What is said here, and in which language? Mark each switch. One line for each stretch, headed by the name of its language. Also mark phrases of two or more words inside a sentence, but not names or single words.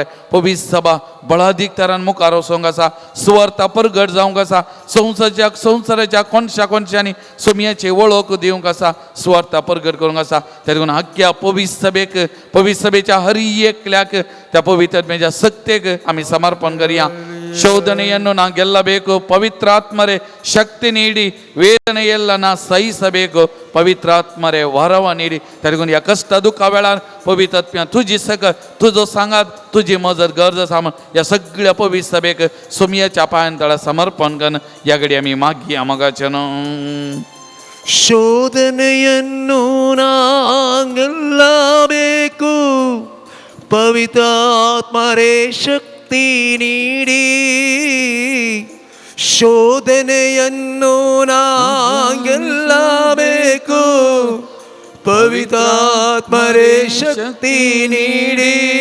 Konkani: पवित्र सभा बळादीक तरान मुखार वचोंक आसा. सुवार्ता परगट जावंक आसा. संवसाराच्या कोणशा कोणशांनी सोमयाची वळख दिवंक आसा. सुवार्ता परगट करूंक आसा. त्या देखून आख्या पवित्र सभेक पवित्र सभेच्या हर एकल्याक त्या पवित्रात्म्याच्या सक्तेक आमी समर्पण करया.
Kannada: ಶೋಧನೆಯನ್ನು ನಾ ಗೆಲ್ಲಬೇಕು, ಪವಿತ್ರಾತ್ಮರೇ ಶಕ್ತಿ ನೀಡಿ, ವೇದನೆಯೆಲ್ಲ ನಾ ಸಹಿಸಬೇಕು, ಪವಿತ್ರಾತ್ಮರೇ ವರವ ನೀಡಿ.
Konkani: तरीकून या कष्ट दुःखा वेळार पवित्रात्म्या तुजी सक तुजो सांगात तुजी मजत गरज आसा म्हण या सगळ्या पवित्र सभेक सोमयाच्या पांयां तळा समर्पण करून या घडी आमी मागया. मोगाच्यान
Kannada: ಶೋಧನೆಯನ್ನು ನಾ ಗೆಲ್ಲಬೇಕು, ಪವಿತ್ರಾತ್ಮರೇ ಶಕ್ತಿ ನೀಡಿ. ಶೋಧನೆಯನ್ನು ನಾ ಗೆಲ್ಲಬೇಕು, ಪವಿತ್ರಾತ್ಮರೇ ಶಕ್ತಿ ನೀಡಿ.